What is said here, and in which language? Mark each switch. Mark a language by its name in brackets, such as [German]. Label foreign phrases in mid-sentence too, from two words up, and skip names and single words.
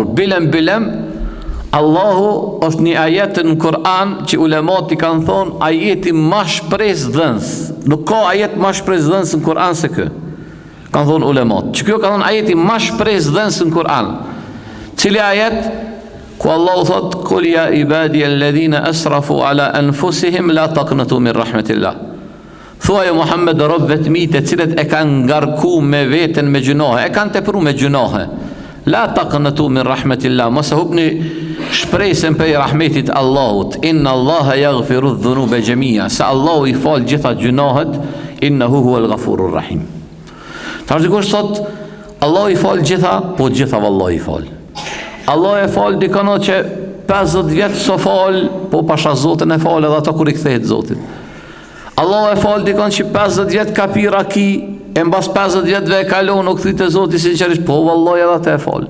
[Albanian] Bilem, Allahu është një ajet në Kur'an që ulemat i kanë thonë ajeti ma shpres dhëns. Nuk ka ajet ma shpres dhëns në Kur'an se kë. Kanë thonë ulemat. Që kjo ka thonë ajeti ma shpres dhëns në Kur'an. Cili ajet? Ku Allahu thot, [Arabic] قل يا عبادي الذين أسرفوا على أنفسهم لا تقنطوا من رحمة الله. [Albanian] Thuaj Muhammed robët mi të cilët e kanë ngarku me veten me gjunohe, e kanë tepru me gjunohe. [Arabic] لا تقنطوا من رحمة الله, [Albanian] mos hubni shpresën për rahmetit Allahut. [Arabic] إن الله يغفر الذنوب جميعا. [Albanian] Sa Allahu i fal gjitha gjunohet, [Arabic] إنه هو الغفور الرحيم. [Albanian] Tash dikush thot, Allahu i fal gjitha, po gjitha vallahi i fal. Allah e falë dikano që 50 vjetë so falë, po pasha Zotin e falë edhe ato kur i kthehet Zotit. Allah e falë dikano që 50 vjetë ka pi raki, e mbas 50 vjetëve e kalon o këthit e Zotit sinqerisht, po vallahi edhe ato e falë.